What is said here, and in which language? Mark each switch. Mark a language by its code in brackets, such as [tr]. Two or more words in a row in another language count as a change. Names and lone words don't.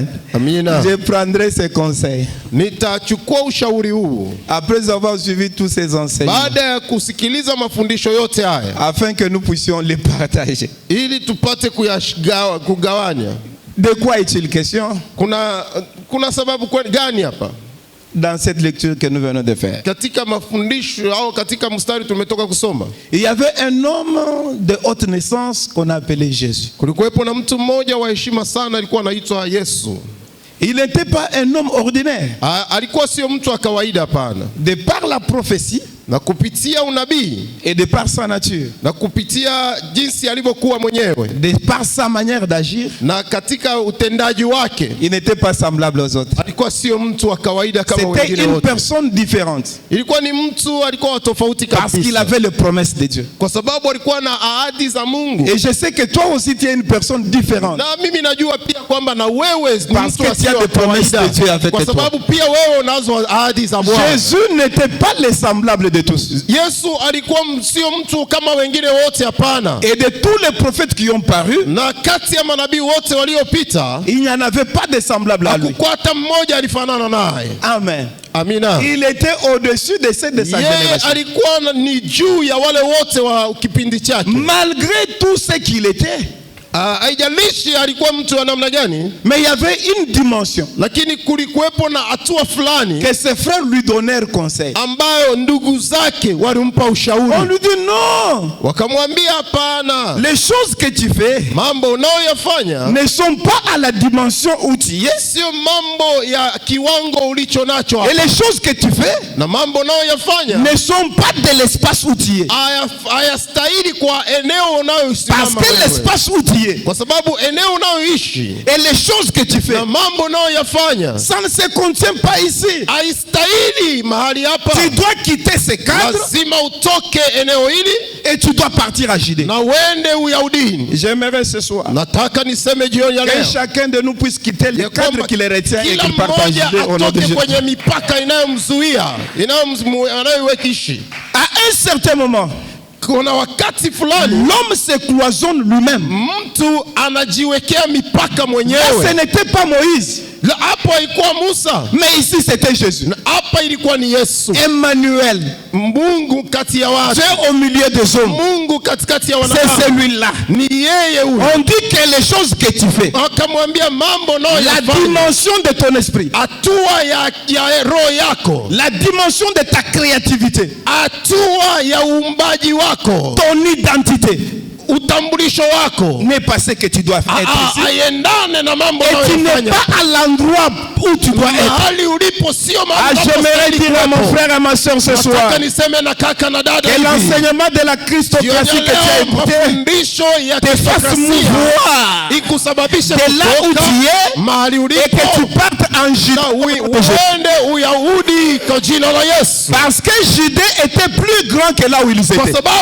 [fr] Je prendrai ces conseils après avoir suivi tous ces enseignements, afin que nous puissions les partager. De quoi est-il question? dans cette lecture que nous venons de faire. [sw] Katika mafundisho au katika mstari tumetoka kusoma. [fr] Il y avait un homme de haute naissance qu'on appelait Jésus. [sw] Kulikuwepo na mtu mmoja wa heshima sana alikuwa anaitwa Yesu. [fr] Il n'était pas un homme ordinaire. [sw] Alikuwa sio mtu wa kawaida, hapana. [fr] De par la prophétie, [sw] na kupitia unabii, [fr] et de par sa nature, [sw] na kupitia jinsi alivyokuwa mwenyewe, [fr] de par sa manière d'agir, [sw] na katika utendaji wake, [fr] il n'était pas semblable aux autres. [sw] Alikuwa sio mtu wa kawaida kama wengine wote. [fr] C'était une personne différente. [sw] Ilikuwa ni mtu alikuwa tofauti kabisa. [fr] Parce qu'il avait les promesses de Dieu. [sw] Kwa sababu alikuwa na ahadi za Mungu. [fr] Et je sais que toi aussi tu es une personne différente. [sw] Na mimi najua pia kwamba na wewe ni mtu wa kawaida. Kwa sababu pia wewe unazo ahadi za Bwana. [fr] Jésus n'était pas le semblable de tous. [sw] Yesu alikuwa sio mtu kama wengine wote, hapana. [fr] Et de tous les prophètes qui ont paru, [sw] na kati ya manabii wote waliopita, [fr] il n'y en avait pas de semblable à lui. [sw] Hakukuwa hata mmoja alifanana naye. [fr] Amen. [sw] Amina. [fr] Il était au-dessus de ceux de sa génération. [sw] Alikuwa ni juu ya wale wote wa kipindi chake. [fr] Malgré tout ce qu'il était, [sw] haijalishi alikuwa mtu wa namna gani, [fr] mais il y avait une dimension, [sw] lakini kulikuwepo na hatua fulani [fr] que ses frères lui donnèrent conseil, [sw] ambayo ndugu zake walimpa ushauri. [fr] On lui dit non, [sw] wakamwambia hapana, [fr] les choses que tu fais, [sw] mambo unayoyafanya, [fr] ne sont pas à la dimension où tu es, [sw] sio mambo ya kiwango ulicho nacho hapa. [fr] Et les choses que tu fais, [sw] na mambo unayoyafanya, [fr] ne sont pas de l'espace où tu es, [sw] hayastahili kwa eneo unayosimama. [fr] Parce que l'espace où tu es, [sw] kwa sababu eneo unayoishi, [fr] et les choses que tu fais, [sw] na mambo unayoyafanya, [fr] ça ne se contient pas ici. [sw] Haistahili mahali hapa. [fr] Tu dois quitter ce cadre, [sw] lazima utoke eneo hili, [fr] et tu dois partir à Judée. [sw] na uende Uyahudini. [fr] J'aimerais ce soir, [sw] nataka niseme jioni ya leo, [fr] que chacun de nous puisse quitter le cadre qui le retient et qu'il parte à Judée au nom de Jésus. [sw] kwenye mipaka inayomzuia, inayoishi. [fr] À un certain moment, [sw] kuna wakati fulani, [fr] l'homme se cloisonne lui-même. [sw] Mtu anajiwekea mipaka mwenyewe. [fr] Ce n'était pas Moïse. [sw] Hapo haikuwa Musa. [fr] Mais ici c'était Jésus. [sw] Hapa ilikuwa ni Yesu. [fr] Emmanuel. [sw] Mungu kati ya watu. [fr] Dieu au milieu des hommes. [sw] Mungu katikati ya wanadamu. [fr] C'est celui-là. [sw] Ni yeye huyo. [fr] On dit que les choses que tu fais, [sw] akamwambia mambo nayo, [fr] la dimension de ton esprit, [sw] hatua ya roho yako, [fr] la dimension de ta créativité, [sw] hatua ya uumbaji wako, [fr] ton identité, [sw] utambulisho wako, [fr] n'est pas ce que tu dois être ici. [sw] Aiendane na mambo [fr] et tu n'es pas à l'endroit où tu dois être. [sw] Mahali ulipo sio mahali. [fr] J'aimerais dire à mon frère et à ma soeur ce soir, que l'enseignement de la Christocratie que tu as écouté te fasse mouvoir de là où tu es, et que tu partes en Judée. Parce que Judée était plus grand que là où ils étaient.